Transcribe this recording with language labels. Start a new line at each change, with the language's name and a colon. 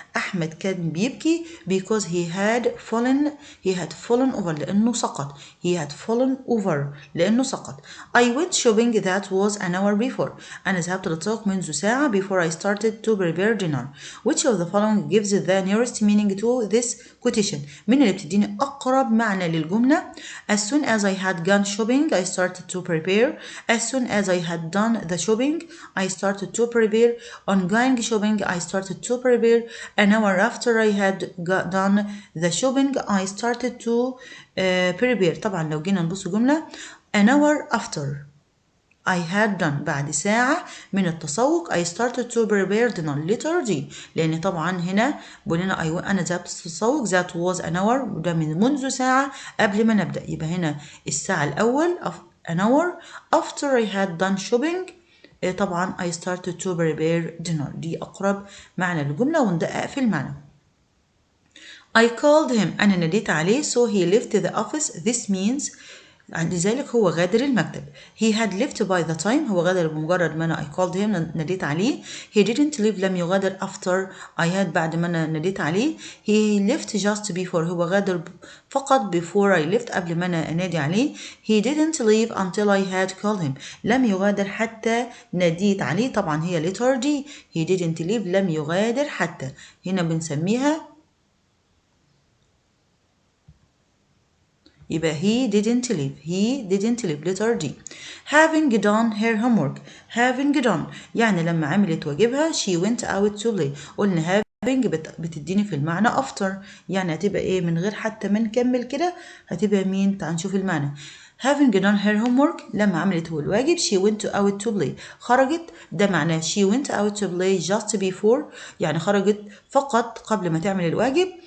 Arabic: أحمد كان بيبكي
English: because he had fallen over
Arabic: لأنه سقط.
English: he had fallen over
Arabic: لأنه سقط.
English: I went shopping that was an hour before.
Arabic: أنا ذهبت للسوق منذ ساعة
English: before I started to prepare dinner. Which of the following gives the nearest meaning to this quotation؟
Arabic: من اللي بتديني أقرب معنى للجملة؟
English: As soon as I had gone shopping I started to prepare. As soon as I had done the shopping I started to prepare. On going shopping I started to prepare. An hour after I had done the shopping I started to prepare. طبعا لو جينا نبص جملة an hour after I had done
Arabic: بعد ساعة من التسوق
English: I started to prepare dinner.
Arabic: letter D لأن طبعا هنا بقولنا أنا ذهبت التسوق that was an hour وده منذ ساعة قبل ما نبدأ.
English: يبقى هنا الساعة الأول an hour after I had done shopping طبعا I started to prepare dinner.
Arabic: دي أقرب معنى للجملة وندقق في المعنى.
English: I called him
Arabic: أنا ناديت عليه
English: so he left the office. this means
Arabic: لذلك هو غادر المكتب.
English: he had left by the time
Arabic: هو غادر بمجرد ما أنا
English: I called him ناديت عليه. he didn't leave لم يغادر after I had بعد ما أنا ناديت عليه. he left just before هو غادر فقط before I left قبل ما أنا أنادي عليه. he didn't leave until I had called him
Arabic: لم يغادر حتى ناديت عليه. طبعا هي letter D he didn't leave لم يغادر حتى هنا بنسميها يبقى he didn't leave letter D.
English: having done her homework
Arabic: يعني لما عملت واجبها
English: she went out to play.
Arabic: قلنا having بتديني في المعنى after يعني هتبقى ايه من غير حتى ما نكمل كده هتبقى مين؟ تعال نشوف المعنى.
English: having done her homework
Arabic: لما عملت هو الواجب
English: she went out to play خرجت ده معناه she went out to play just before يعني خرجت فقط قبل ما تعمل الواجب.